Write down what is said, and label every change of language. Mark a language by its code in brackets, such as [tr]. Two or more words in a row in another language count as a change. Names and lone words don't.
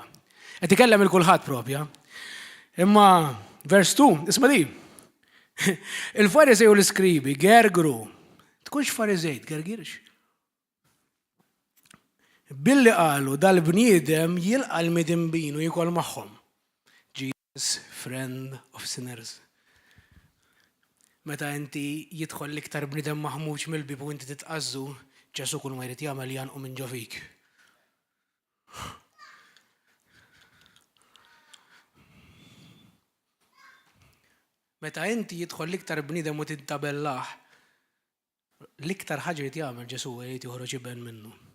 [mt] Qed ikellem il-kulħadd propja. Imma vers 2, isma' di. Il-Farisej u l-Iskribi gergru. Tkunx Farisej, tgergirx. Billi qalu dal-bniedem jilqa' l-midimbin u jikol magħhom. [en] Jesus, friend of sinners. [mt] Meta inti jidħol l-iktar bniedem maħmuġ mill-bib u inti titqazzu, Ġesu kull ma jrid jagħmel janqu minn ġo fik. Meta inti jidħol l-iktar bniedem u tintabellaħ, l-iktar ħaġa jrid jagħmel Ġesu jrid joħroġ iben minnu.